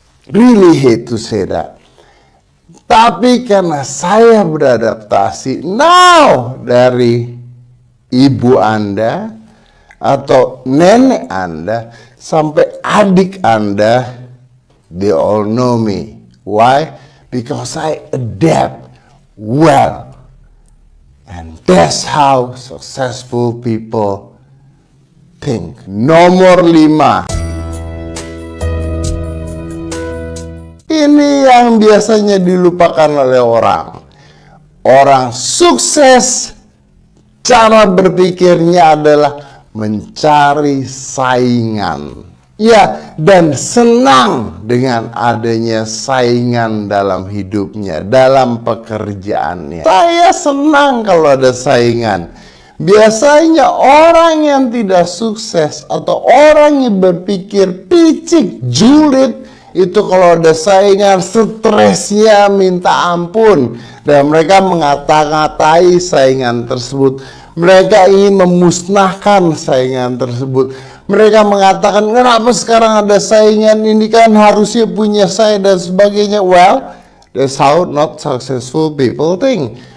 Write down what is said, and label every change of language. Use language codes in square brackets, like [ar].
[en] Really hate to say that. [id] Tapi karena saya beradaptasi now dari ibu Anda atau nenek Anda sampai adik Anda, [en] they all know me. Why? Because I adapt well. And that's how successful people think. [id] Nomor 5. Ini yang biasanya dilupakan oleh orang. Orang sukses, cara berpikirnya adalah mencari saingan. Ya, dan senang dengan adanya saingan dalam hidupnya, dalam pekerjaannya. Saya senang kalau ada saingan. Biasanya orang yang tidak sukses atau orang yang berpikir picik, julid, itu kalau ada saingan, stresnya minta ampun. Dan mereka mengata-ngatai saingan tersebut. Mereka ingin memusnahkan saingan tersebut. Mereka mengatakan, kenapa sekarang ada saingan, ini kan harusnya punya saya, dan sebagainya. [en] Well, that's how not successful people think.